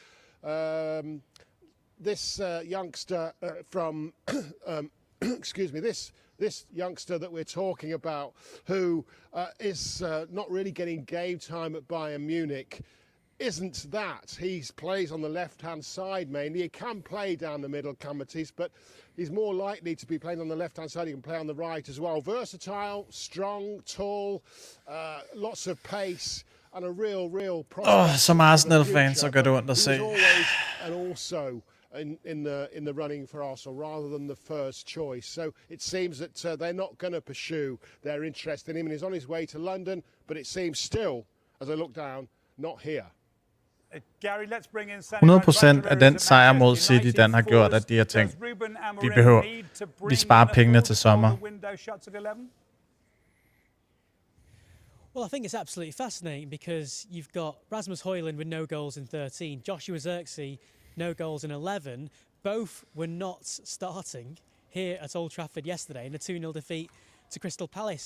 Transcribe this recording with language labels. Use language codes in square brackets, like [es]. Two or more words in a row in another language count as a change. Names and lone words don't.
[en] This youngster from, excuse me, this youngster that we're talking about, who is not really getting game time at Bayern Munich, isn't that. He plays on the left-hand side mainly. He can play down the middle, can Mathys, but he's more likely to be playing on the left-hand side. He can play on the right as well. Versatile, strong, tall, lots of pace, and a real prospect. [da] Som Arsenal-fan, så gør det ondt at se. [en] And also in the running for Arsenal rather than the first choice. So it seems that they're not going to pursue their interest in him, and he's on his way to London, but it seems still, as I look down, not here. Gary, let's bring in [da] 100% af den sejr mod City, den har gjort, at de har tænkt, vi sparer pengene til sommer. [en] Well, I think it's absolutely fascinating because you've got Rasmus Højlund with no goals in 13, Joshua Zirkzee, no goals in 11. Both were not starting here at Old Trafford yesterday in a 2-0 defeat to Crystal Palace.